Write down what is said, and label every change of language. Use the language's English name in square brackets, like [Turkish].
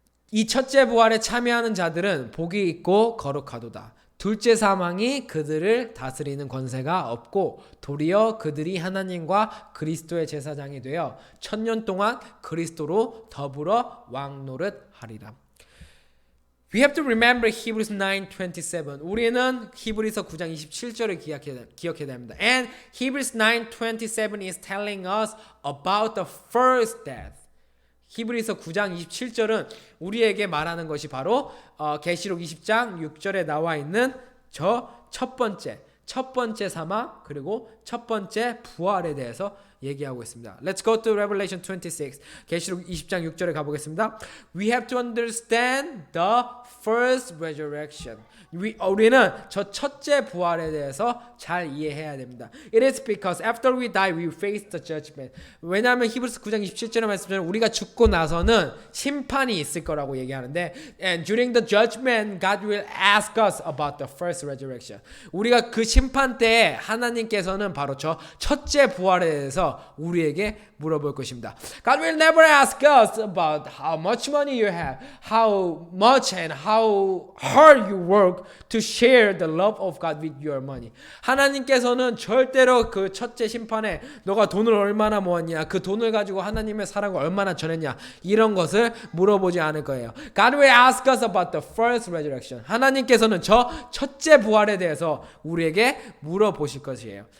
[Korean] 이 첫째 부활에 참여하는 자들은 복이 있고 거룩하도다. 둘째 사망이 그들을 다스리는 권세가 없고 도리어 그들이 하나님과 그리스도의 제사장이 되어 1000년 동안 그리스도로 더불어 왕노릇하리라. [English] We have to remember Hebrews 9:27. [Korean] 우리는 히브리서 9장 27절을 기억해야 됩니다. [English] And Hebrews 9:27 is telling us about the first death. [Korean] 히브리서 9장 27절은 우리에게 말하는 것이 바로 계시록 20장 6절에 나와 있는 저 첫 번째 사망 그리고 첫 번째 부활에 대해서 얘기하고 있습니다. [English] Let's go to Revelation 26. [Korean] 계시록 20장 6절에 가보겠습니다. [English] We have to understand the first resurrection. [Korean] 우리는 저 첫째 부활에 대해서 잘 이해해야 됩니다. [English] It is because after we die, we face the judgment. [Korean] 왜냐하면 히브리서 9장 27절에 말씀처럼 우리가 죽고 나서는 심판이 있을 거라고 얘기하는데 [English] And during the judgment, God will ask us about the first resurrection. [Korean] 우리가 그 심판 때에 하나님께서는 바로 저 첫째 부활에 대해서 우리에게 물어볼 것입니다. [English] God will never ask us about how much money you have, how much and how hard you work to share the love of God with your money. [Korean] 하나님께서는 절대로 그 첫째 심판에 너가 돈을 얼마나 모았냐, 그 돈을 가지고 하나님의 사랑을 얼마나 전했냐 이런 것을 물어보지 않을 거예요. [English] God will ask us about the first resurrection. [Korean] 하나님께서는 저 첫째 부활에 대해서 우리에게 물어보실 것이에요.